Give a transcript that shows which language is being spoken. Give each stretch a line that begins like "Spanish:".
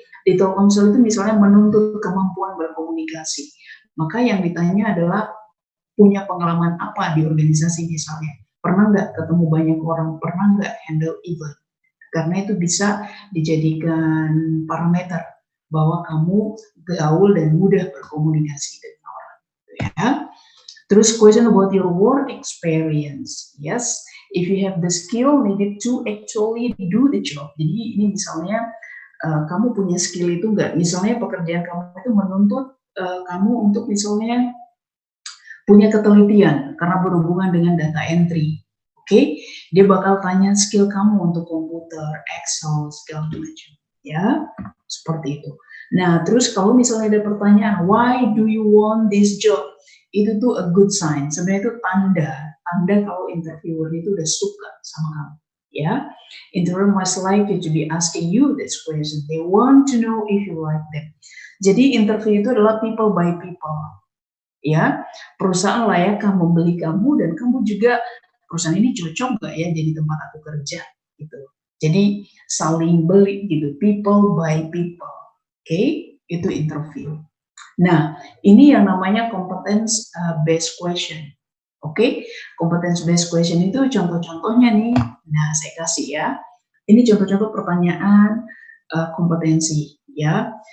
Indonesian: Di Telkomsel itu misalnya menuntut kemampuan berkomunikasi, maka yang ditanya adalah punya pengalaman apa di organisasi misalnya, pernah nggak ketemu banyak orang, pernah nggak handle event, karena itu bisa dijadikan parameter bahwa kamu gaul dan mudah berkomunikasi dengan orang, ya. Terus
English: question about your work experience. Yes, if you have the skill needed to actually do the job.
Indonesian: Jadi ini misalnya kamu punya skill itu enggak? Misalnya pekerjaan kamu itu menuntut kamu untuk misalnya punya ketelitian karena berhubungan dengan data entry. Oke, dia bakal tanya skill kamu untuk komputer, Excel, segala macam, ya, seperti itu. Nah, terus kalau misalnya ada pertanyaan,
English: why do you want this job?
Indonesian: Itu tuh
English: a good sign.
Indonesian: Sebenarnya itu tanda kalau interviewer itu udah suka sama kamu, ya.
English: Interviewer must like you to be asking you this question. They want to know if you like them.
Indonesian: Jadi interview itu adalah people by people, ya. Perusahaan layakkah membeli kamu dan kamu juga perusahaan ini cocok nggak ya jadi tempat aku kerja, gitu. Jadi saling beli gitu, people by people. Oke, itu interview. Nah, ini yang namanya competence based question. Oke, competence based question itu contoh-contohnya nih. Nah, saya kasih ya. Ini contoh-contoh pertanyaan kompetensi, ya.